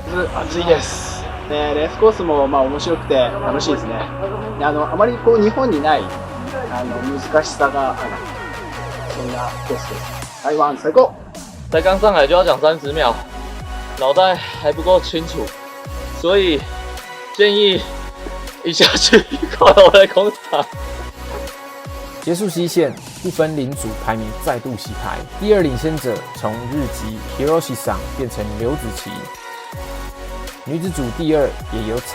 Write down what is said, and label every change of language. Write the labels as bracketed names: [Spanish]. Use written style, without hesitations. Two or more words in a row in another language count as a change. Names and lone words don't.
[Japanese] 暑いです。で、レースコースも面白くて楽しいですね。あまり日本にない難しさがある、そんなコースです。台湾最高。 [Chinese] 才刚上来就要讲30秒，脑袋还不够清楚，所以建议一下去考我的空场。结束西线，不分龄组排名再度洗牌，第二领先者从日籍 Hiroshi 桑变成刘子琪，女子组第二也由